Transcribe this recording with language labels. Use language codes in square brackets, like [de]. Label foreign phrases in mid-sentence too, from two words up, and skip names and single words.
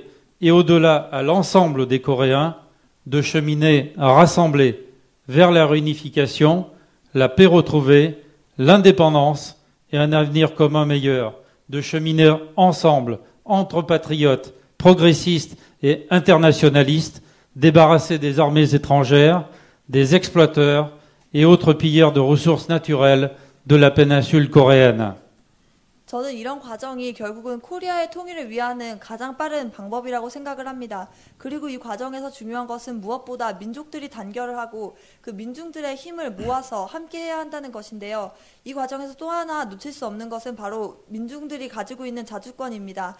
[fr] et au-delà à l'ensemble des Coréens de cheminer rassemblés vers la réunification, la paix retrouvée, l'indépendance et un avenir commun meilleur, de cheminer ensemble entre patriotes, progressistes et internationalistes, débarrassés des armées étrangères, des exploiteurs et autres pilleurs de ressources naturelles de la péninsule coréenne. [ko] 저는 이런 과정이 결국은 코리아의 통일을 위하는 가장 빠른 방법이라고 생각을 합니다. 그리고 이 과정에서 중요한 것은 무엇보다 민족들이 단결을 하고 그 민중들의 힘을 모아서 함께 해야 한다는 것인데요. 이 과정에서 또 하나 놓칠 수 없는 것은 바로 민중들이 가지고 있는 자주권입니다.